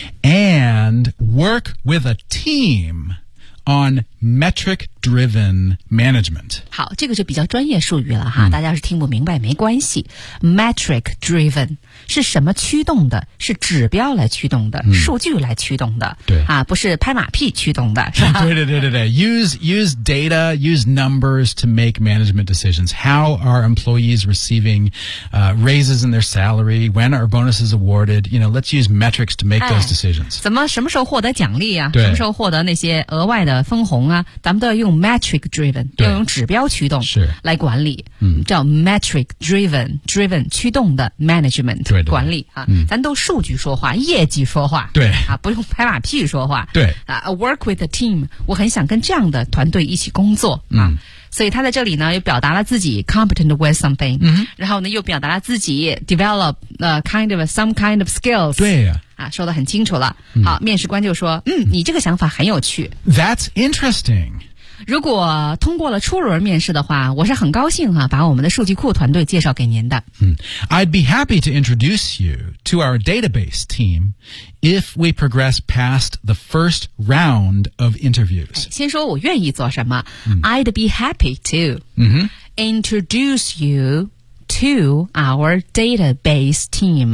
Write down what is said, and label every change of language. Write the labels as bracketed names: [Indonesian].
[English] ，and work with a team on metric-driven management。 [Chinese] 好，这个就比较专业术语了哈，嗯、大家要是听不明白没关系。 Metric-driven 是什么驱动的？是指标来驱动的，嗯、数据来驱动的，对啊，不是拍马屁驱动的，是吧？对对对对对 [English] ，use data, use numbers to make management decisions. How are employees receiving、raises in their salary? When are bonuses awarded? You know, let's use metrics to make、哎、 those decisions. [Chinese] 怎么什么时候获得奖励啊对？什么时候获得那些额外的分红啊？咱们都要用 metric driven， 要用指标驱动来管理，嗯、叫 metric driven 驱动的 management 对对管理啊、嗯，咱都数据说话，业绩说话，对啊，不用拍马屁说话，对啊 ， [English] work with a team， [Chinese] 我很想跟这样的团队一起工作、嗯、啊。所以他在这里呢又表达了自己 [English] competent with something、嗯、 [Chinese] 然后呢又表达了自己 [English] develop、kind of some kind of skills [Chinese] 对啊, 啊说得很清楚了、嗯、好面试官就说 你这个想法很有趣 [English] That's interesting [Chinese] 如果通过了初轮面试的话我是很高兴啊把我们的数据库团队介绍给您的、 [English] 嗯、I'd be happy to introduce you to our database team if we progress past the first round of interviews. [Chinese] 先说我愿意做什么、嗯、 [English] I'd be happy to、嗯、 introduce you to our database team.、